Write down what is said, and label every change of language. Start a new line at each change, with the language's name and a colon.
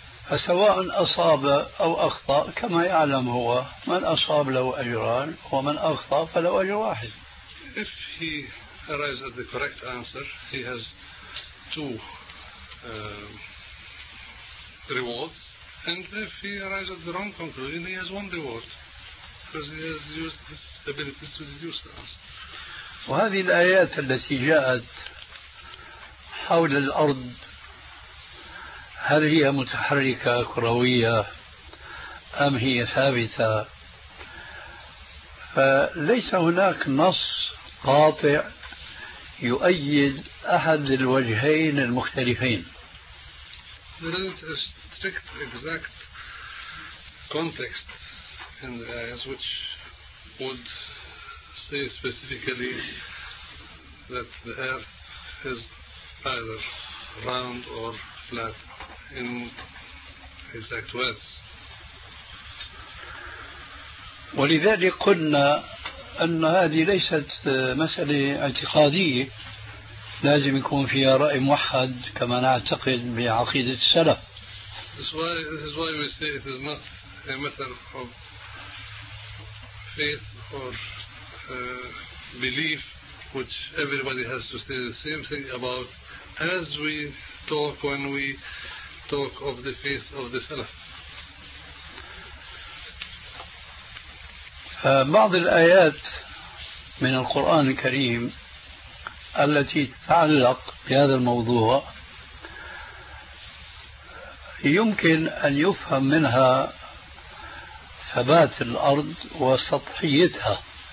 Arabic: فسواء أصاب أو أخطأ كما يعلم هو من أصاب له أجران ومن أخطأ فله أجر واحد.
English: If he arrives at the correct answer, he has two rewards. And if he arrives at the wrong conclusion, he has one reward, because he has used his abilities to deduce the answer.
Arabic: وهذه الآيات التي جاءت حول الأرض. هل هي متحركة كروية أم هي ثابتة فليس هناك نص قاطع يؤيد أحد الوجهين المختلفين
English: There isn't a strict exact context in the eyes which would say specifically that the earth is either round or flat in exact words.
Arabic: ولذلك قلنا أن هذه ليست مسألة اعتقادية لازم يكون فيها رأي موحد كما نعتقد بعقيدة السلف.
English: This is why we say it is not a matter of faith or belief which everybody has to say the same thing about as we talk when we talk of the faith of the Salaf.
Arabic: بعض الآيات من القرآن الكريم التي تتعلق بهذا الموضوع يمكن أن يفهم منها ثبات الأرض وسطحيتها